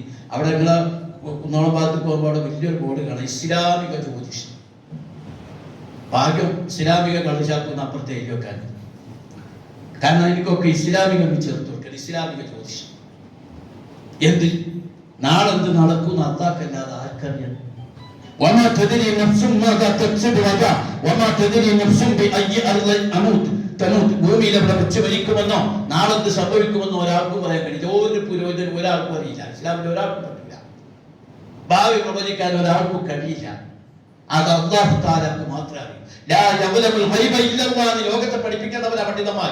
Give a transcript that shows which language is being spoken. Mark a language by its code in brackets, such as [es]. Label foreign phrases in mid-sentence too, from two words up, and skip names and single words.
[ml] അവിടെ നിങ്ങളെ കുന്നോളം ഭാഗത്ത് പോകുമ്പോൾ അവിടെ വലിയൊരു ബോർഡ് കാണാം, ഇസ്ലാമിക ജ്യോതിഷം. ഭാഗ്യം ഇസ്ലാമിക കള്ളുചാക്കുന്ന അപ്പുറത്തെ എഴുതി വെക്കാൻ. കാരണം എനിക്കൊക്കെ ഇസ്ലാമികം ചേർത്ത് വെക്കണം. ഇസ്ലാമിക ജ്യോതിഷം എന്ത് നാളെന്ത് നടക്കും അത്താക്കല്ലാതെ ആർക്കറിയാം? [ar] وما تدري نفس ماذا تكسب غدا وما تدري نفس بأي أرض تموت. [ml] ഭൂമിയിൽ എവിടെ വെച്ച് മരിക്കുമെന്നോ നാളെന്ത് സംഭവിക്കുമെന്നോ ഒരാൾക്കും പറയാൻ കഴിയില്ല. ഒരു പുരോഹിതനും ഒരാൾക്കും അറിയില്ല. ഇസ്ലാമിൽ ഒരാൾക്കും പറ്റില്ല. ഭാവി പ്രവചിക്കാൻ ഒരാൾക്കും കഴിയില്ല. അത് അല്ലാഹു തആലക്ക് മാത്രമേ അറിയൂ. [ar] لا يعلم الغيب إلا الله [ml] എന്ന് ലോകത്തെ പഠിപ്പിക്കുന്നവരാ പണ്ഡിതന്മാർ.